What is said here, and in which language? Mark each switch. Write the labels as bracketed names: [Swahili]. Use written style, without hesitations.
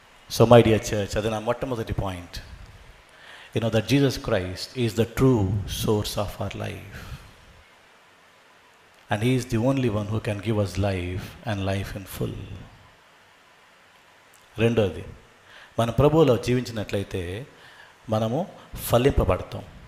[English] so my dear church, [Telugu] అది నా మొట్టమొదటి point. [English] That Jesus Christ is the true source of our life. And He is the only one who can give us life and life in full. [Telugu] రెండోది, మన ప్రభువులో జీవించినట్లయితే మనము ఫలింపబడతాం.